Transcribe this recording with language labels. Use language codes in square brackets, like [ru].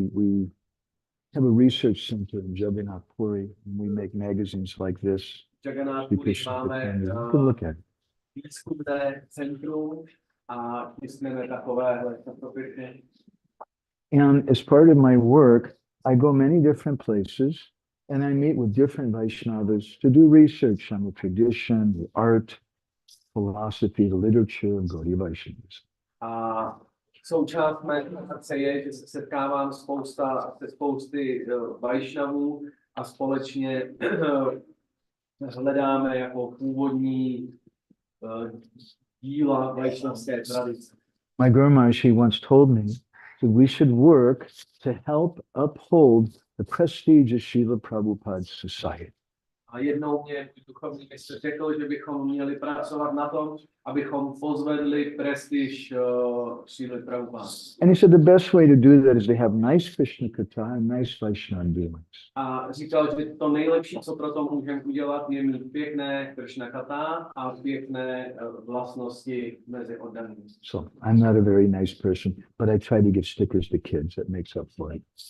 [en] We have a research center in Jagannath Puri, and we make magazines like this. [cs] Jagannath Puri máme [en] You can look at it. [cs] výzkumné centrum a tiskneme takovéhle časopisy. [en] And as part of my work, I go many different places and I meet with different Vaishnavas to do research on the tradition, the art, philosophy, the literature of Gaudiya Vaishnavas. [cs] A součást mé práce je, že se setkávám se spousty Vaishnavů a společně hledáme jako původní díla vaishnavské tradice. [en] My Guru Maharaj, he once told me that we should work to help uphold the prestige of Srila Prabhupada's society. [cs] A jednou mě duchovní mistr řekl, že bychom měli pracovat na tom, abychom pozvedli prestiž Srila Prabhupada. [en] And he said the best way to do that is to have nice Krishna katha and nice Vaishnava dealings. [cs] A říkal, že to nejlepší, co pro to můžeme udělat, je mít pěkné Krishna katha a pěkné vlastnosti mezi oddanými. [en] So I'm not a very nice person, but I try to give stickers to kids. That makes up for it.